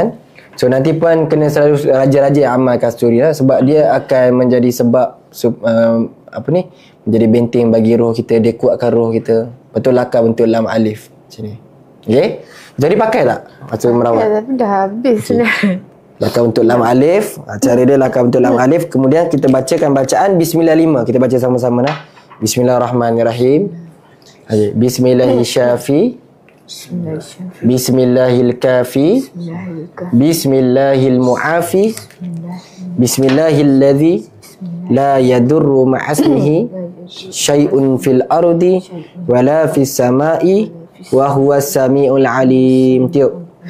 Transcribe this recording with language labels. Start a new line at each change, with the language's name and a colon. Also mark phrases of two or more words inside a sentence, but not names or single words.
Malay: So nanti puan kena selalu rajin-rajin amal kasturi lah, sebab dia akan menjadi sebab menjadi benteng bagi roh kita, dia kuatkan roh kita. Betul lakar bentuk
Arabic: لام ألف
Malay: macam ni. Okey? Jadi pakai tak masa merawat? Ya, tapi dah habis lah. Lakar bentuk
Arabic: لام ألف.
Malay: Cara dia lakar bentuk
Arabic: لام ألف.
Malay: Kemudian kita bacakan bacaan Bismillah 5. Kita baca sama-sama lah.
Arabic: بسم الله الرحمن الرحيم بسم الله الرحمن الرحيم. بسم الله الكافي بسم الله المعافي. بسم الله الذي لا يضر مع اسمه شيء في الأرض ولا في السماء وهو السميع العليم.
Malay: Tiup.